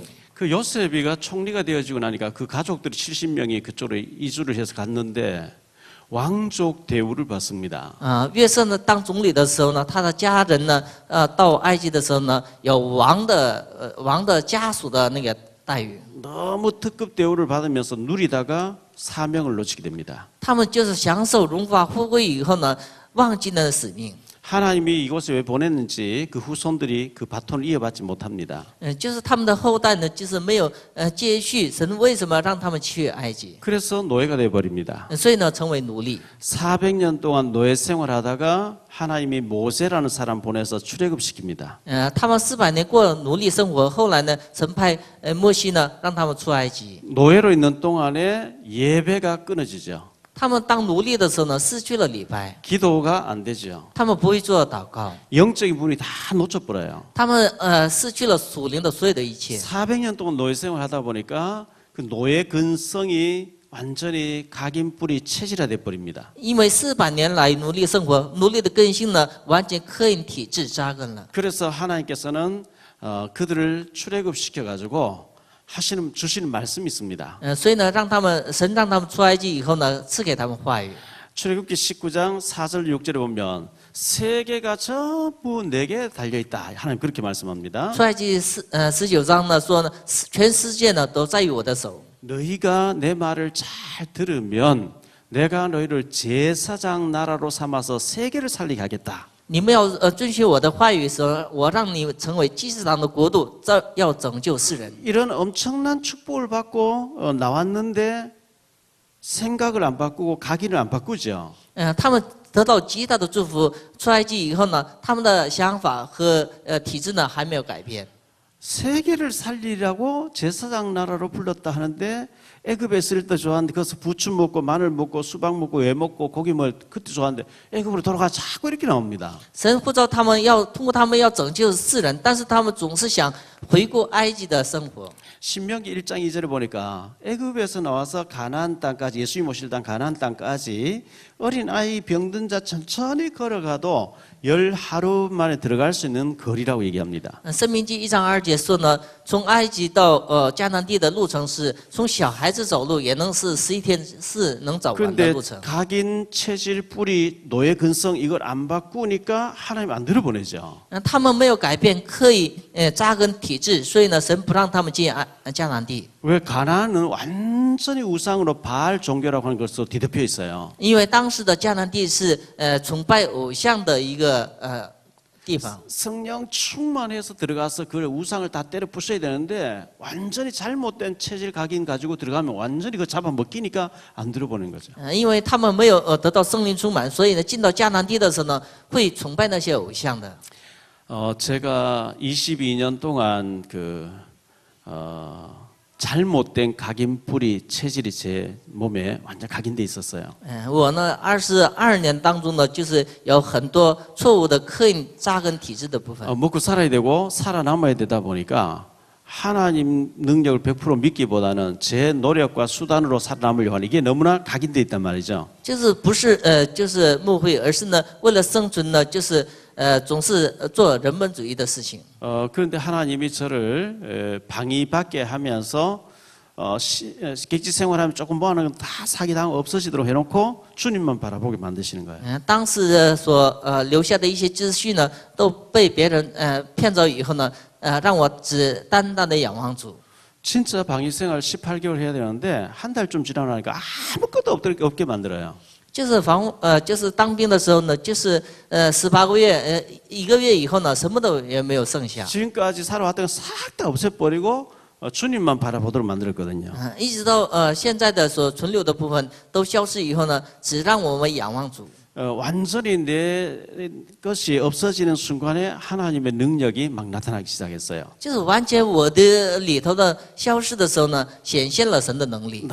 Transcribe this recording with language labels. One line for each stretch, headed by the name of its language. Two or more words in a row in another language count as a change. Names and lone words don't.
Korean: 그 요셉이가 총리가 되어지고 나니까 그 가족들이 70명이 그쪽으로 이주를 해서 갔는데 왕족 대우를 받습니다.
Chinese: 约瑟呢当总理的时候呢，他的家人呢，到埃及的时候呢，有王的家属的那个待遇。
Korean: 너무 특급 대우를 받으면서 누리다가 사명을 놓치게 됩니다.
Chinese: 他们就是享受荣华富贵以后呢，忘记了使命。
Korean: 하나님이 이곳에 왜 보냈는지 그 후손들이 그 바톤을 이어받지 못합니다.
Chinese: 就是他们的后代呢，就是没有接续神为什么让他们去埃及，
Korean: 그래서 노예가 되어버립니다.
Chinese: 所以呢成为奴隶。
Korean: 400년 동안 노예 생활하다가 하나님이 모세라는 사람 보내서 출애굽시킵니다.
Chinese: 他们400年过奴隶生活，后来呢，神派摩西呢让他们出埃及。
Korean: 노예로 있는 동안에 예배가 끊어지죠.
Chinese: 他们当奴隶的时候呢，失去了礼拜，
Korean: 기도가 안 되죠.
Chinese: 他们不会做祷告，
Korean: 영적인 부분이 다 놓쳐버려요.
Chinese: 他们失去了属灵的所有的一切。
Korean: 400년 동안 노예 생활을 하다 보니까 그 노예 근성이 완전히 각인 뿌리 체질화돼 버립니다.
Chinese: 因为400年来奴隶生活，奴隶的根性呢，完全刻印体质扎根了。
Korean: 그래서 하나님께서는 그들을 출애굽시켜 가지고 주시는 말씀이 있습니다.
Chinese: 所以呢，神让他们出埃及以后呢，赐给他们话语。
Korean: 출애굽기 19장 4절 6절에 보면 세계가 전부 내게 달려 있다. 하나님 그렇게 말씀합니다.
Chinese: 出埃及19章呢说呢，全世界呢都在于我的手。
Korean: 너희가 내 말을 잘 들으면 내가 너희를 제사장 나라로 삼아서 세계를 살리게 하겠다.
Chinese: 你们要遵循我的话语时，我让你成为祭司长的国度，要拯救世人。
Korean: 이런 엄청난 축복을 받고 나왔는데 생각을 안 바꾸고 각인을 안 바꾸죠.
Chinese: 他们得到极大的祝福，出埃及以后呢，他们的想法和体制呢还没有改变。
Korean: 세계를 살리라고 제사장 나라로 불렀다 하는데 애굽에 있을 때 좋아하는데 거기서 부추 먹고 마늘 먹고 수박 먹고 왜 먹고 고기 먹을 그때 좋아하는데 애굽으로 돌아가 자꾸 이렇게 나옵니다.
Chinese: 神呼召他们要通过他们要拯救世人，但是他们总是想回顾埃及的生活。
Korean: 신명기 1장 2절에 보니까 애굽에서 나와서 가나안 땅까지 예수님 오실 땅 가나안 땅까지 어린 아이 병든 자 천천히 걸어가도 10하루 만에 들어갈 수 있는 거리라고 얘기합니다.
Chinese: 申命记1章2节说呢，从埃及到迦南地的路程是从小孩子走路也能是11天是能走完的
Korean: 그런데
Chinese: 路程。
Korean: 각인 체질 뿌리 노예 근성 이걸 안 바꾸니까 하나님 안 들어보내죠.
Chinese: 他们没有改变刻意扎根体制，所以呢，神不让他们进迦南地。
Korean: 왜 가나안은 완전히 우상으로 바알 종교라고 하는 것으로 뒤덮여 있어요.
Chinese: 因为当时的迦南地是崇拜偶像的一个地方。
Korean: 성령 충만해서 들어가서 그 우상을 다 때려 부숴야 되는데 완전히 잘못된 체질 각인 가지고 들어가면 완전히 그 잡아먹기니까 안 들어보는 거죠.
Chinese: 因为他们没有得到圣灵充满，所以呢，进到迦南地的时候呢，会崇拜那些偶像的。
Korean: 제가 22년 동안 잘못된 각인 뿌리 체질이 제 몸에 완전 각인돼 있었어요.
Chinese: 我呢，22年当中呢，就是有很多错误的刻印扎根体制的部分。
Korean: 먹고 살아야 되고 살아남아야 되다 보니까 하나님 능력을 100% 믿기보다는 제 노력과 수단으로 살아남으려고 하는 이게 너무나 각인돼 있단 말이죠.
Chinese: 就是不是就是牧会，而是呢，为了生存呢，就是总是做人本主义的事情。
Korean: 그런데 하나님이 저를 방위받게 하면서 객지 생활하면 조금 모아놓은 다 사기당 없어지도록 해놓고 주님만 바라보게 만드시는 거예요.
Chinese: 当时所留下的一些资讯呢，都被别人骗走以后呢，让我只单单的仰望主。
Korean: 진짜 방위 생활 18개월 해야 되는데 한 달쯤 지나고 나니까 아무것도 없게 만들어요.
Chinese: 就是当兵的时候呢，就是18个月1个月以后呢，什么都也没有剩下。
Korean: 지금까지 살아왔던 거 싹 다 없애버리고 주님만 바라보도록 만들었거든요.
Chinese: 一直到现在的所存留的部分都消失以后呢，只让我们仰望主。
Korean: 완전히 내 것이 없어지는 순간에 하나님의 능력이 막 나타나기 시작했어요.
Chinese: 就是完全我的里头的消失的时候呢，显现了神的能力。